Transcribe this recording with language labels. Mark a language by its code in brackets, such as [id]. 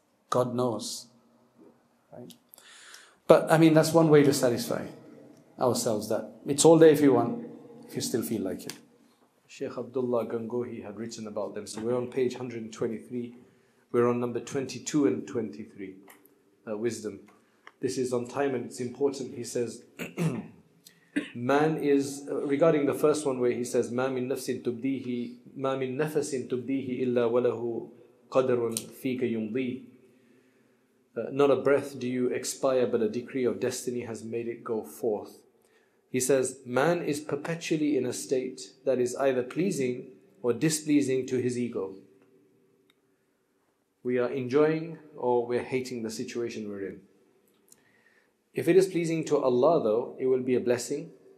[en] God knows, right? But that's one way to satisfy ourselves, that it's all there if you want, if you still feel like it. Sheikh Abdullah Gangohi had written about them. So we're on page 123. We're on number 22 and 23. Wisdom. This is on time and it's important. He says, man is, regarding the first one where he says, [ar] ما من نفس تبديه ما من نفس تبديه إلا وله قدر فيك يمضيه. [en] Not a breath do you expire, but a decree of destiny has made it go forth. He says, man is perpetually in a state that is either pleasing or displeasing to his ego. We are enjoying or we're hating the situation we're in. If it is pleasing to Allah though, it will be a blessing.